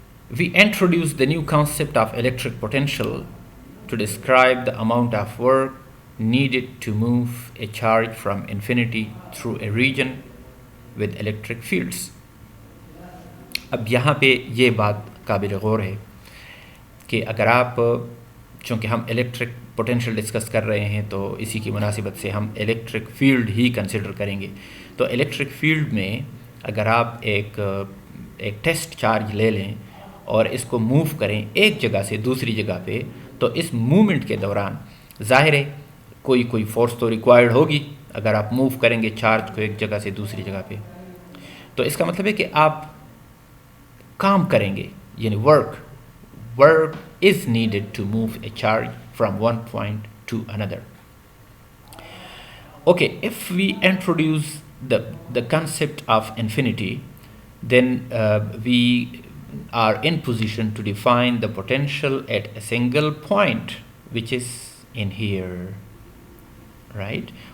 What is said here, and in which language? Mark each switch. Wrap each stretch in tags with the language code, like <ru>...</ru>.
<en>We introduce the new concept of electric potential to describe the amount of work needed to move a charge from infinity through a region with electric fields.</en> <ur>اب یہاں پہ یہ بات قابل غور ہے کہ اگر آپ چونکہ ہم الیکٹرک پوٹینشیل ڈسکس کر رہے ہیں تو اسی کی مناسبت سے ہم الیکٹرک فیلڈ ہی کنسیڈر کریں گے. تو الیکٹرک فیلڈ میں اگر آپ ایک ٹیسٹ چارج لے لیں اور اس کو موو کریں ایک جگہ سے دوسری جگہ پہ تو اس موومنٹ کے دوران ظاہر ہے کوئی فورس تو ریکوائرڈ ہوگی اگر آپ موو کریں گے چارج کو ایک جگہ سے دوسری جگہ پہ. تو اس کا مطلب ہے کہ آپ کام کریں گے یعنی</ur> <en>work is needed to move a charge from one point to another. Okay, if we introduce the concept of infinity, then we are in position to define the potential at a single point, which is in here, right?</en>